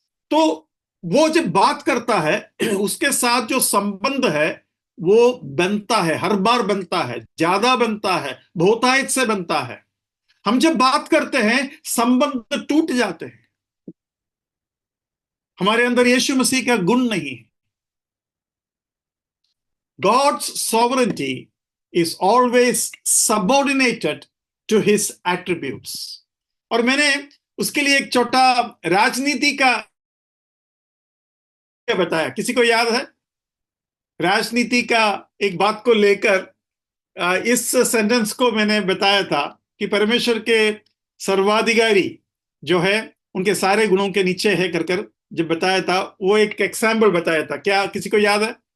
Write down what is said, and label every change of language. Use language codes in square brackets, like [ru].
[hi] तो वो जब बात करता है उसके साथ जो संबंध है वो बनता है, हर बार बनता है, ज्यादा बनता है, बहुतायत से बनता है। हम जब बात करते हैं संबंध टूट जाते हैं। हमारे अंदर यीशु मसीह का गुण नहीं है। [en] God's sovereignty is always subordinated to his attributes. [hi] और मैंने उसके लिए एक छोटा राजनीति का बताया, किसी को याद है? राजनीति का एक बात को लेकर इस सेंटेंस को मैंने बताया था कि परमेश्वर के सर्वाधिकारी जो है उनके सारे गुणों के नीचे है कर जब बताया था, वो एक एग्जाम्पल बताया था। क्या किसी को याद है?